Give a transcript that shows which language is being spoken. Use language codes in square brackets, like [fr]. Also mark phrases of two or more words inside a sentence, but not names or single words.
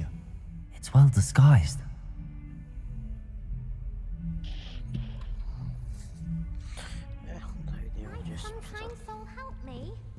[en] It's well disguised. [hr] Da vidimo gdje smo sad. [en] Some kind soul help me.